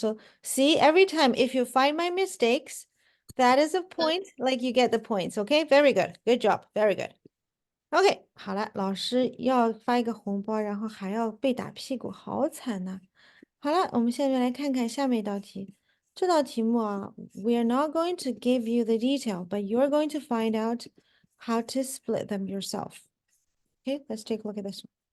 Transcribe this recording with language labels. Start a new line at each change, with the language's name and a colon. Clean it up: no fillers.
English: So see, every time if you find my mistakes, that is a point, like you get the points. Okay, very good, good job, very good.
Chinese: OK，好了，老师要发一个红包，然后还要被打屁股，好惨呐、好了，我们下面来看看下面一道题。这道题目啊，
English: we are not going to give you the detail, but you're going to find out how to split them yourself. Okay, let's take a look at this one.